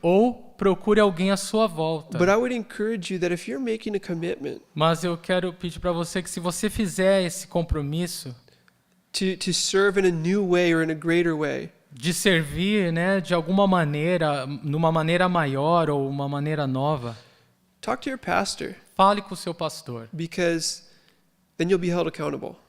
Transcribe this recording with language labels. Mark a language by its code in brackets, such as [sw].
[pt] Ou procure alguém à sua volta. [en] But I would encourage you that if you're making a commitment [pt] Mas eu quero pedir para você que se você fizer esse compromisso [en] to serve in a new way or in a greater way, [pt] de servir, de alguma maneira, numa maneira maior ou uma maneira nova, [en] talk to your pastor, [pt] fale com o seu pastor, [en] because then you'll be held accountable.